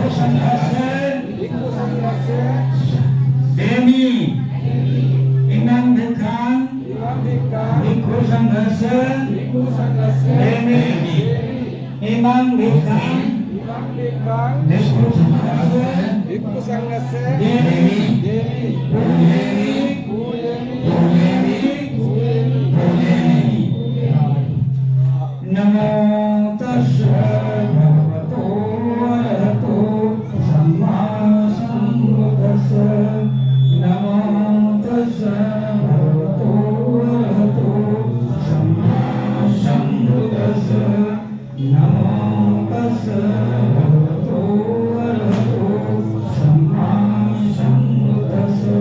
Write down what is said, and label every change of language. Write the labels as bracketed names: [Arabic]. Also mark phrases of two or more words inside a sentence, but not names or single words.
[Pali] देवी ईमान विज्ञान भिक्षु संघर्ष देवी ईमान विज्ञान भिक्षु संघर्ष नमो तस्सै भगवतो अरहतो सम्मा सम्बुद्धिस्सै। नमो तस्सै भगवतो अरहतो सम्मा सम्बुद्धिस्सै। नमो तस्सै भगवतो अरहतो सम्मा सम्बुद्धिस्सै।